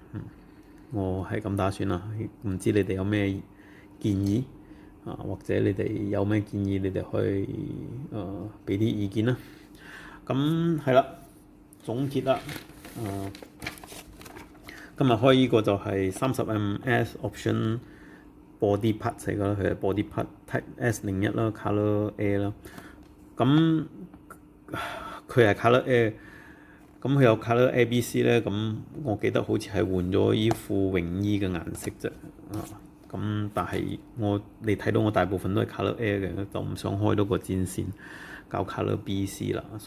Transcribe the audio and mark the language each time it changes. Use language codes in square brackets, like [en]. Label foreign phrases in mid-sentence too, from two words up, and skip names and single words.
[yue] 我係咁打算啦，唔知你哋有咩建議或者你哋有咩建議，你哋可以俾啲意見啦。咁係啦，總結啦，今日開呢個就係 [en] 30mm option body part [yue] 嚟㗎啦，佢係 [en] body part type S01 [yue] 啦， [en] color A [yue] 啦。咁佢係 [en] color A， [yue] 咁佢有 [en] color ABC [yue] 咧。咁我記得好似係換咗依副泳衣嘅顏色啫。咁但係你睇到我大部分都係 [en] color A [yue] 嘅，就唔想開多個戰線搞 [en] color BC [yue] 啦，所